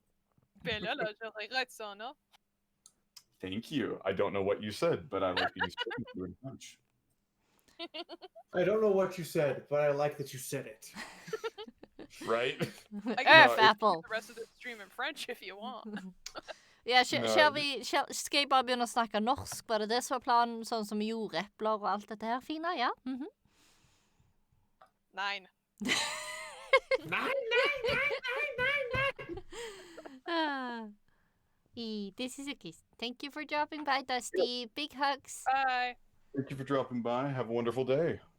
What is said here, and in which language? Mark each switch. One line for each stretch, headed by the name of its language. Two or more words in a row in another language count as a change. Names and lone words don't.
English: Thank you. I don't know what you said, but I like being spoken to in French. I don't know what you said, but I like that you said it. Right? I can Apple. the rest of the stream in French if you want.
Norwegian: Ja, skal jeg bare begynne å snakke norsk? Var det som var planen, sånn som jordepler og alt dette her fine? Ja?
English: Nine. This is a kiss. Thank you for dropping by, Dusty. Big hugs. Bye. Thank you for dropping by. Have a wonderful day.